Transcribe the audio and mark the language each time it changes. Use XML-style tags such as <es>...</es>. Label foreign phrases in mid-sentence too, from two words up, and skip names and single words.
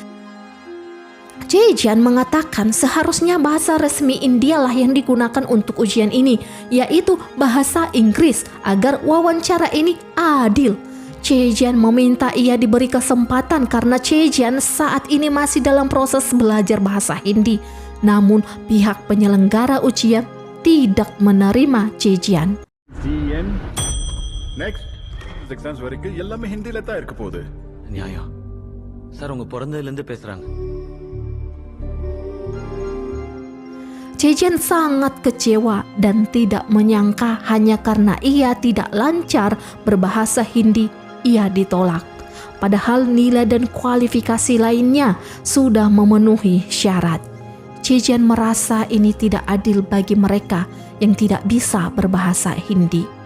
<id>Chejan mengatakan seharusnya bahasa resmi India lah yang digunakan untuk ujian ini, yaitu bahasa Inggris, agar wawancara ini adil. Chejian meminta ia diberi kesempatan karena Chejian saat ini masih dalam proses belajar bahasa Hindi. Namun pihak penyelenggara ujian tidak menerima Chejian.</id> <en>next exams</en> <ta>வரைக்கும் எல்லாமே ஹிந்தில தான் இருக்க போகுது. நியாயம் சார், உங்க பிறந்ததுலேருந்து பேசுறாங்க.</ta> <id>Chejian sangat kecewa dan tidak menyangka hanya karena ia tidak lancar berbahasa Hindi, ia ditolak. Padahal nilai dan kualifikasi lainnya sudah memenuhi syarat. Chejian merasa ini tidak adil bagi mereka yang tidak bisa berbahasa Hindi.</id>